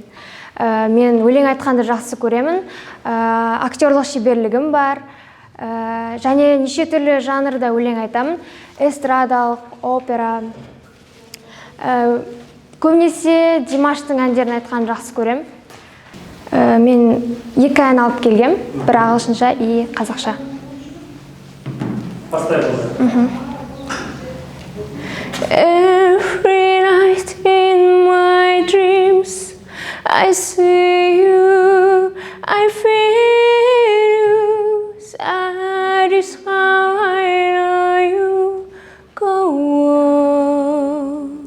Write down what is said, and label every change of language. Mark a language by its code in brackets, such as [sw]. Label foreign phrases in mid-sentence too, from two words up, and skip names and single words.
[kk] Мен өлең айтқанды жақсы көремін, актерлық шеберлігім бар, және неше түрлі жанрда өлең айтамын, эстрадалық, опера. Көбінесе Димаштың әндерін айтқанды жақсы көремін. Мен 2 ән алып келгем, бір ағылшынша и қазақша. [en] Every night in my dreams I see you, I feel you, that is how I know you go on.